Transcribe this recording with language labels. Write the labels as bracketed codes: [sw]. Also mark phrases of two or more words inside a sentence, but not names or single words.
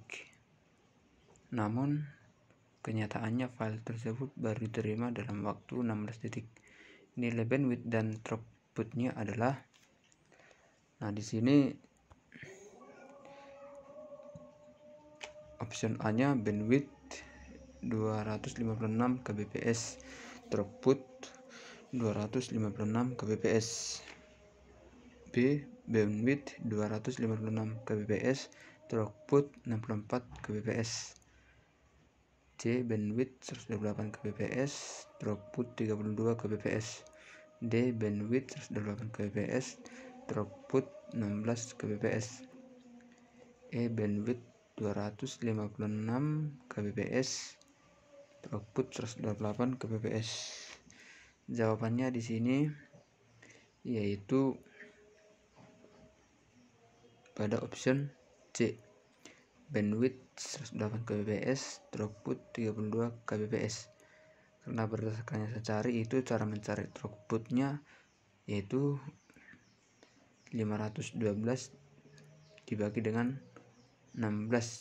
[id] Namun, kenyataannya file tersebut baru diterima dalam waktu 16 detik. Nilai bandwidth dan throughputnya adalah, di sini option A-nya bandwidth 256 kbps, throughput 256 kbps. B. Bandwidth 256 kbps, throughput 64 kbps. C. Bandwidth 128 kbps, throughput 32 kbps. D. Bandwidth 128 kbps, throughput 16 kbps. E. Bandwidth 256 kbps, throughput 128 kbps. Jawabannya di sini yaitu pada option C. Bandwidth 108 kbps, throughput 32 kbps. Karena berdasarkan yang saya cari itu cara mencari throughputnya yaitu 512 dibagi dengan 16.